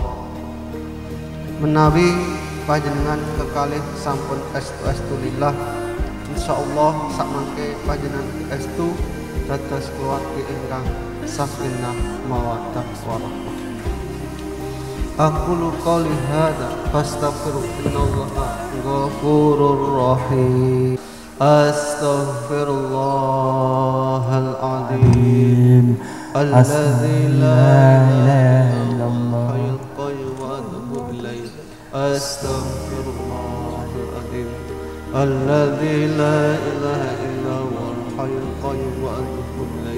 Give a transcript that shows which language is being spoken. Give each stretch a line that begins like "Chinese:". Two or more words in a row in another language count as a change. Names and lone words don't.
Javanese: Menawi panjenengan kekalih sampun estu lillah, insyaallah sakmangke panjenengan estu dados keluarga ingkang
Arabic: سكينة مودة ورحمة. أقول قولي هذا فأستغفر الله الغفور الرحيم. أستغفر الله العظيم الذي لا إله إلا الله الحي القيوم وأتوب إليه. أستغفر الله العظيم الذي لا إله إلا الله الحي القيوم وأتوب إليه.